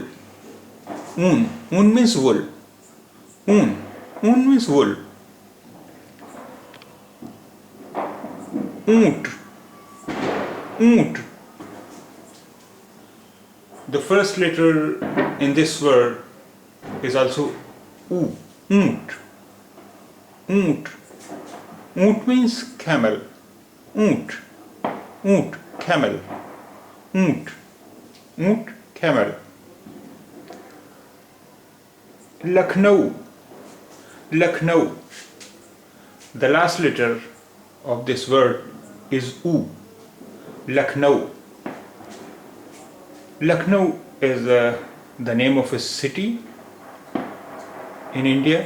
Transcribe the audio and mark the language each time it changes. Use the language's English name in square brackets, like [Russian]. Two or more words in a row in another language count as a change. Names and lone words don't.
[English] Un. Un means wool. Un. Un means wool. Oot. Oot. The first letter in this word is also U. Oot. Oot. Oot means camel. Oot. Oot. Camel. Oot. Oot. Camel. Lucknow. Lucknow. The last letter of this word is U. Lucknow. Lucknow is the name of a city in India.